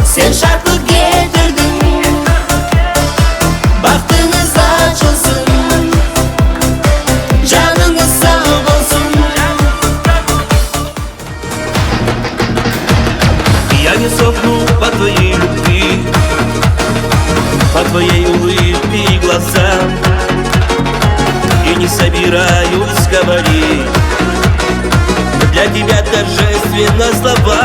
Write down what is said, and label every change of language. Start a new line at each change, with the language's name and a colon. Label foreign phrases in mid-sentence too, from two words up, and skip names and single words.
Gagauz: sen şartlık getirdin. Bahtınız açılsın, canınız sağ olsun.
Russian: Я не сохну по твоей любви, по твоей улыбке и глазам, и не собираюсь говорить для тебя торжественно слова.